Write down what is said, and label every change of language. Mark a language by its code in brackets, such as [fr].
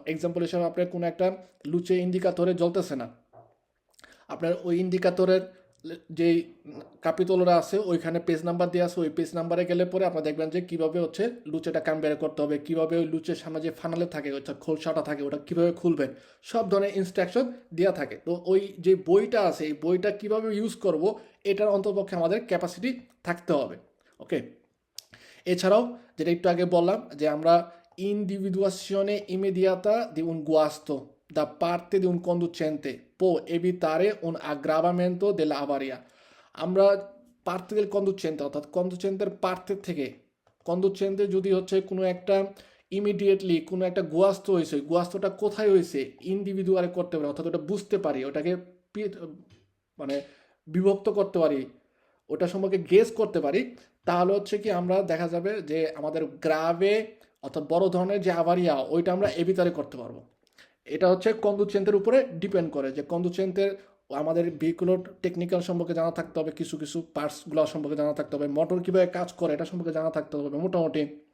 [bn] Example হিসাবে আপনার কোনো একটা লুচে ইন্ডিকেটরে জ্বলতেছে না, আপনার ওই ইন্ডিকেটরের যেই কাপিতলরা আছে ওইখানে পেজ নাম্বার দেওয়া আছে, ওই পেজ নাম্বারে গেলে পরে আপনারা দেখবেন যে কীভাবে হচ্ছে লুচেটা বের করতে হবে, কীভাবে ওই লুচের সামনে যে ফানালে থাকে ওইটা খোলসাটা থাকে ওটা কীভাবে খুলবেন, সব ধরনের ইনস্ট্রাকশন দেওয়া থাকে। তো ওই যে বইটা আছে এই বইটা কীভাবে ইউজ করব এটার অন্তর্পক্ষে আমাদের ক্যাপাসিটি থাকতে হবে। ওকে, এছাড়াও যেটা একটু আগে বললাম যে আমরা ইন্ডিভিদুয়াশনে ইমিডিয়াতা দি [it] un guasto, da parte di un conducente può evitare un aggravamento della avaria. [bn] আমরা পার্তে [it] del conducente [bn] অর্থাৎ কন্ডুচেন্টের পার্টের থেকে কন্ডুচেন্টের যদি হচ্ছে কোনো একটা ইমিডিয়েটলি কোনো একটা গোয়াস্ত হয়েছে গোয়াস্তটা কোথায় হয়েছে ইন্ডিভিজুয়ালে করতে পারি অর্থাৎ ওটা বুঝতে পারি ওটাকে মানে বিভক্ত করতে পারি ওটা সম্পর্কে গেস করতে পারি তাহলে হচ্ছে কি আমরা দেখা যাবে যে আমাদের গ্রাভে অর্থাৎ বড় ধরনের যে আভারিয়া ওইটা আমরা এভিতারে করতে পারবো এটা হচ্ছে কন্ডুচেন্টের উপরে ডিপেন্ড করে যে কন্ডুচেন্টের আমাদের ভেহিকুলোর টেকনিক্যাল সম্পর্কে জানা থাকতে হবে কিছু কিছু পার্টসগুলো সম্পর্কে জানা থাকতে হবে মোটর কীভাবে কাজ করে এটা সম্পর্কে জানা থাকতে হবে মোটামুটি